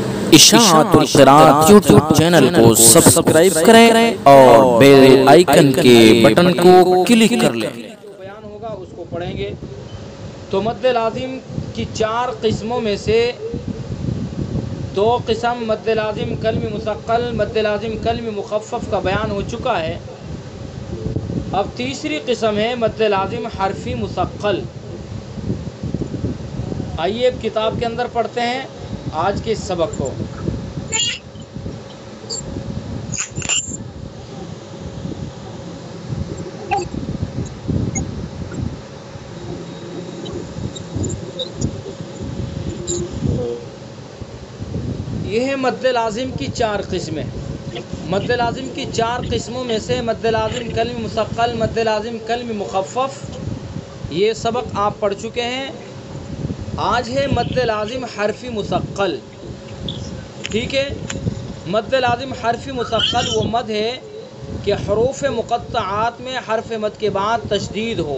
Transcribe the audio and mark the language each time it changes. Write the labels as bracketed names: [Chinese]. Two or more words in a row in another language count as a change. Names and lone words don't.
[Urdu] اشاعت القراءت یوٹیوب چینل کو سبسکرائب کریں اور [English] bell icon [Urdu] کے بٹن کو کلک کر لیں۔ بیان ہوگا اس کو پڑھیں گے۔ تو مد لازم کی 4 قسموں میں سے 2 قسم مد لازم کلم مثقل، مد لازم کلم مخفف کا بیان ہو چکا ہے۔ اب تیسری قسم ہے مد لازم حرفی مثقل۔ آئیے اب کتاب کے اندر پڑھتے ہیں آج کے سبق کو۔ یہ ہے مد لازم کی 4 قسمیں۔ مد لازم کی 4 قسموں میں سے مد لازم کلم مثقل، مد لازم کلم مخفف، یہ سبق آپ پڑھ چکے ہیں۔ آج ہے مد لازم حرفی مثقل، ٹھیک ہے۔ مد لازم حرفی مثقل وہ مد ہے کہ حروف مقطعات میں حرف مد کے بعد تشدید ہو۔